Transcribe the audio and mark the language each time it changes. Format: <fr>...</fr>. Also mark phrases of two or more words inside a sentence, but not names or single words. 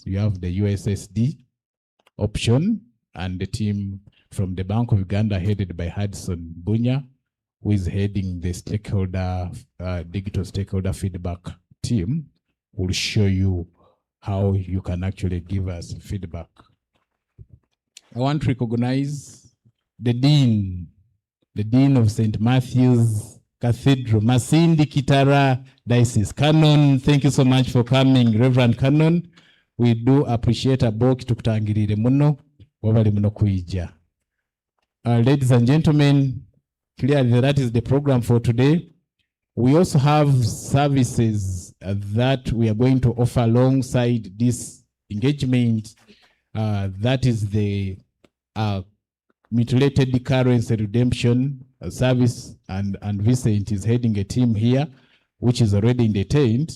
<en>You have the USSD option, and the team from the Bank of Uganda, headed by Hudson Bunya, who is heading the stakeholder, digital stakeholder feedback team, will show you how you can actually give us feedback. I want to recognize the Dean of St. Matthew's Cathedral, Masindi Kitara Diocese. Canon, thank you so much for coming, Reverend Canon. We do appreciate a book</en> <ttj>tukutangirire muno wabali muno kuija.</ttj> <en>Ladies and gentlemen, clearly that is the program for today. We also have services that we are going to offer alongside this engagement. That is the mutilated currency redemption service, and Vincent is heading a team here, which is already in the tent.</en>